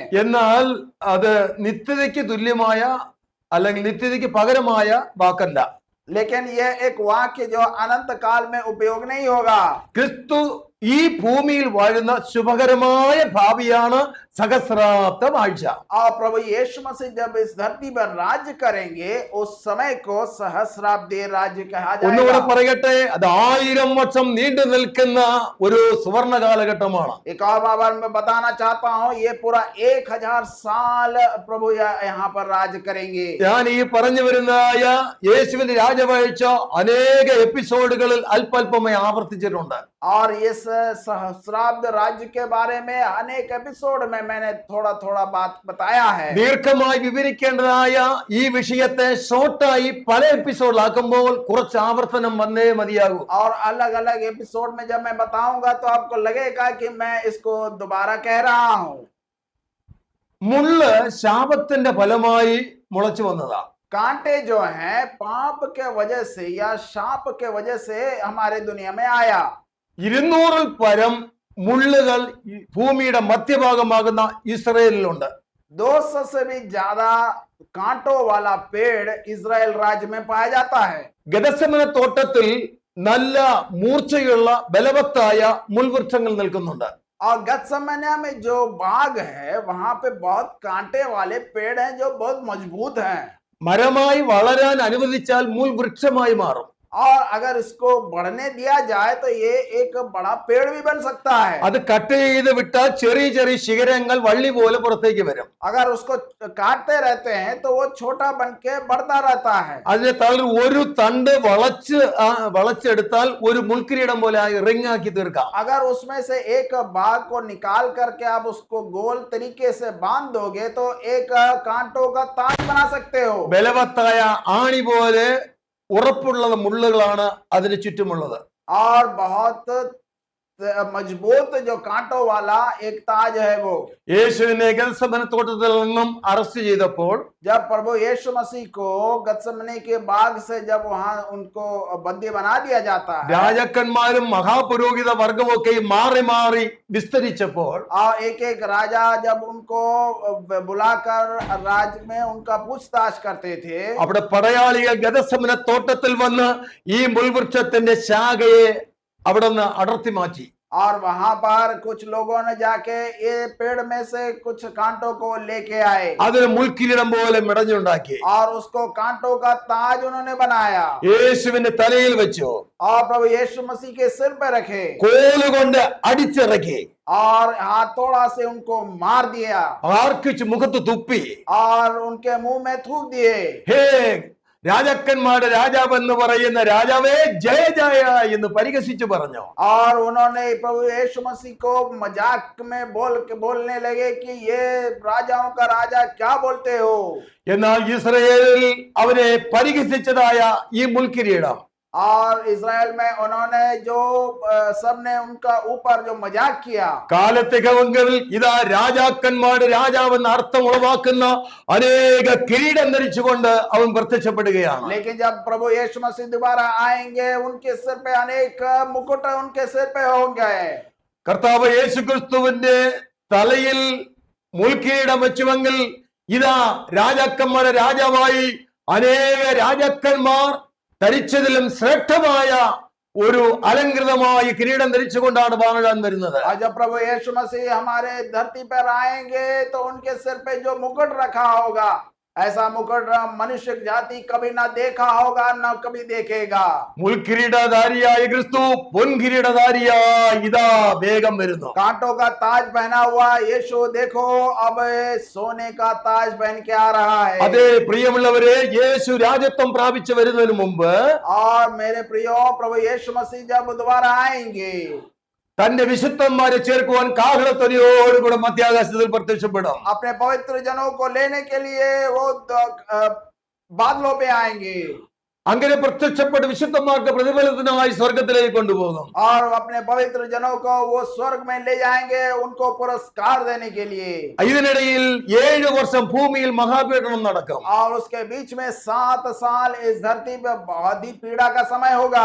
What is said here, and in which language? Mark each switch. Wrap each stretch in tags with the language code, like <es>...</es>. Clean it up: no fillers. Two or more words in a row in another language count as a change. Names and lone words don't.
<ml>എന്നാൽ അത് നിത്യതയ്ക്ക് തുല്യമായ അല്ലെങ്കിൽ നിത്യതയ്ക്ക് പകരമായ വാക്കല്ല.</ml> <hi>लेकिन यह एक वाक्य जो अनंत काल में उपयोग नहीं होगा।</hi> <ml>ക്രിസ്തു ഈ ഭൂമിയിൽ വാഴുന്ന ശുഭകരമായ ഭാവിയാണ് സഹസ്രാബ്ദ ആഴ്ച.</ml> <hi>और प्रभु यीशु मसीह जब इस धरती पर राज्य करेंगे उस समय को सहस्राब्दी राज्य कहा</hi> <ml>ഒന്നുകൂടെ</ml> <hi>जाएगा।</hi> <ml>പറയട്ടെ, അത് 1000 വർഷം നീണ്ടു നിൽക്കുന്ന ഒരു സുവർണ കാലഘട്ടമാണ്.</ml> <hi>एक और बार मैं बताना चाहता हूँ ये पूरा 1000 साल प्रभु यहाँ पर राज्य करेंगे।</hi> <ml>ഞാൻ ഈ പറഞ്ഞു വരുന്നതായ യേശുവിന്റെ രാജവാഴ്ച അനേക എപ്പിസോഡുകളിൽ അല്പല്പമായി ആവർത്തിച്ചിട്ടുണ്ട്.</ml> <hi>और इस सहस्राब्द राज्य के बारे में अनेक एपिसोड में मैंने थोड़ा थोड़ा बात बताया है।</hi> <ml>ദീർഘമായി വിവരിക്കേണ്ടതായ ഈ വിഷയത്തെ ഷോർട്ടായി പല എപ്പിസോഡിലാക്കുമ്പോൾ കുറച്ച് ആവർത്തനം വന്നേ മതിയാകൂ.</ml> <hi>और अलग अलग एपिसोड में जब मैं बताऊंगा तो आपको लगेगा कि मैं इसको दोबारा कह रहा हूँ।</hi> <ml>മുള്ള് ശാപത്തിന്റെ ഫലമായി മുളച്ചു വന്നതാ.</ml> <hi>कांटे जो हैं पाप के वजह से या शाप के वजह से हमारे दुनिया में आया।</hi> <ml>200-ൽ പരം മുള്ളുകൾ ഭൂമിയുടെ മധ്യഭാഗമാകുന്ന ഇസ്രയേലിലുണ്ട്.</ml> <hi>200 से भी ज्यादा कांटों वाला पेड़ इजराइल राज्य में पाया जाता है।</hi> <ml>ഗെത്സമന തോട്ടത്തിൽ നല്ല മൂർച്ചയുള്ള ബലവത്തായ മുൾവൃക്ഷങ്ങൾ നിൽക്കുന്നുണ്ട്.</ml> <hi>और गतसमन्या में जो बाग है वहां पे बहुत कांटे वाले पेड़ हैं जो बहुत मजबूत हैं।</hi> <ml>മരമായി വളരാൻ അനുവദിച്ചാൽ മുൾവൃക്ഷമായി മാറും.</ml> <hi>और अगर इसको बढ़ने दिया जाए तो ये एक बड़ा पेड़ भी बन सकता है।</hi> <ml>അത് കട്ട് ചെയ്ത് വിട്ടാൽ ചെറിയ ചെറിയ ശിഖരങ്ങൾ വള്ളി പോലെ പുറത്തേക്ക് വരും.</ml> <hi>अगर उसको काटते रहते हैं तो वो छोटा बन के बढ़ता रहता है।</hi> <ml>അതിനെ തളർ ഒരു തണ്ട് വളച്ചെടുത്താൽ ഒരു മുൾക്കിരീടം പോലെ റിംഗ് ആക്കി തീർക്കാം.</ml> <hi>अगर उसमें से एक भाग को निकाल करके आप उसको गोल तरीके से बांध दोगे तो एक कांटों का ताज बना सकते हो।</hi> <ml>ബലവത്തായ ആണി പോലെ ഉറപ്പുള്ള മുള്ളുകളാണ് അതിന് ചുറ്റുമുള്ളത്.</ml> <hi>और बहुत मजबूत जो कांटों वाला एक ताज है वो।</hi> <ml>യേശുവിനെ ഗെത്സമന തോട്ടത്തിൽ നിന്നും അറസ്റ്റ് ചെയ്തപ്പോൾ</ml> <hi>जब प्रभु यीशु मसीह को गतसमनी के बाग से जब वहां उनको बंदी बना दिया जाता है</hi> <ml>രാജാക്കന്മാരും മഹാപുരോഹിത വർഗമൊക്കെ മാറി മാറി വിസ്തരിച്ചപ്പോൾ</ml> <hi>और एक एक राजा जब उनको बुलाकर राज्य में उनका पूछताछ करते थे</hi> <ml>അവിടെ പടയാളികൾ ഗെത്സമന തോട്ടത്തിൽ വന്ന് ഈ മുൾവൃക്ഷത്തിന്റെ ശാഖയെ അവിടെ നിന്ന് അടർത്തി മാറ്റി.</ml> <hi>और वहां पर कुछ लोगों ने जाके ये पेड़ में से कुछ कांटों को लेके आए</hi> <ml>അതിന് മുൾക്കിരീടം പോലെ മെടഞ്ഞുണ്ടാക്കി</ml> <hi>और उसको कांटों का ताज उन्होंने बनाया</hi> <ml>യേശുവിന്റെ തലയിൽ വെച്ചു.</ml> <hi>और प्रभु यीशु मसीह के सिर पे रखे</hi> <ml>കോലുകൊണ്ട് അടിച്ചിറക്കി</ml> <hi>और हाथोड़ा से उनको मार दिया</hi> <ml>ആർക്കിച്ച് മുഖത്ത് തുപ്പി.</ml> <hi>और उनके मुंह में थूक दिए।</hi> <ml>ഹേ രാജാക്കന്മാരുടെ രാജാവ് എന്ന് പറയുന്ന രാജാവേ ജയ ജയ എന്ന് പരിഹസിച്ചു പറഞ്ഞു.</ml> <hi>और उन्होंने प्रभु यीशु मसीह को मजाक में बोलने लगे कि ये राजाओं का राजा क्या बोलते हो।</hi> <ml>എന്നാൽ ഇസ്രയേലിൽ അവരെ പരിഹസിച്ചതായ ഈ മുൾക്കിരീടം</ml> <hi>और इज़राइल में उन्होंने जो सबने उनका ऊपर जो मजाक किया,</hi> <ml>കാലത്തികവെങ്കിൽ ഇതാ രാജാക്കന്മാരുടെ രാജാവെന്ന അർത്ഥം ഉളവാക്കുന്ന അനേക കിരീടം ധരിച്ചുകൊണ്ട് അവൻ പ്രത്യക്ഷപ്പെടുകയാണ്.</ml> <hi>लेकिन जब प्रभु यीशु मसीह दोबारा आएंगे, उनके सिर पे अनेक मुकुट उनके सिर पे होंगे.</hi> <ml>കർത്താവ് യേശുക്രിസ്തുവിന്റെ തലയിൽ മുൾക്കിരീടം വെച്ചുവെങ്കിൽ ഇതാ രാജാക്കന്മാരുടെ രാജാവായി അനേക രാജാക്കന്മാർ ധരിച്ചതിലും ശ്രേഷ്ഠമായ ഒരു അലങ്കൃതമായ കിരീടം ധരിച്ചുകൊണ്ടാണ് വാഴാൻ വരുന്നത്.</ml> <hi>और जब प्रभु यीशु मसीह हमारे धरती पर आएंगे तो उनके सिर पे जो मुकुट रखा होगा, ऐसा मुकुट मनुष्य जाति कभी ना देखा होगा, ना कभी देखेगा.</hi> <ml>മുൾക്കിരീടധാരിയായ ക്രിസ്തു പൊൻകിരീടധാരിയായി ഇതാ വേഗം വരുന്നു.</ml> <hi>कांटों का ताज पहना हुआ यीशु देखो अब सोने का ताज पहन के आ रहा है.</hi> <ml>അതെ പ്രിയമുള്ളവരെ, യേശു രാജത്വം പ്രാപിച്ചു വരുന്നതിന് മുമ്പ്</ml> <hi>और मेरे प्रियो, प्रभु यीशु मसीह जब दोबारा आएंगे,</hi> <ml>തന്റെ വിശുദ്ധന്മാരെ ചേർക്കുവാൻ കാഹളത്തൊലിയോടുകൂടെ മധ്യാകാശത്തിൽ പ്രത്യക്ഷപ്പെടും.</ml> <hi>अपने पवित्र जनों को लेने के लिए वो बादलों पे आएंगे</hi> <ml>അങ്ങനെ പ്രത്യക്ഷപ്പെട്ട് വിശുദ്ധന്മാർക്ക് പ്രതിഫലത്തിനായി സ്വർഗത്തിലേക്ക് കൊണ്ടുപോകും.</ml> <hi>और अपने पवित्र जनों को वो स्वर्ग में ले जाएंगे, उनको पुरस्कार देने के लिए.</hi> <ml>ഇതിനിടയിൽ 7 വർഷം ഭൂമിയിൽ മഹാപീഡനം നടക്കും.</ml> <hi>और उसके बीच में 7 साल इस धरती पे बहुत ही पीड़ा का समय होगा.</hi>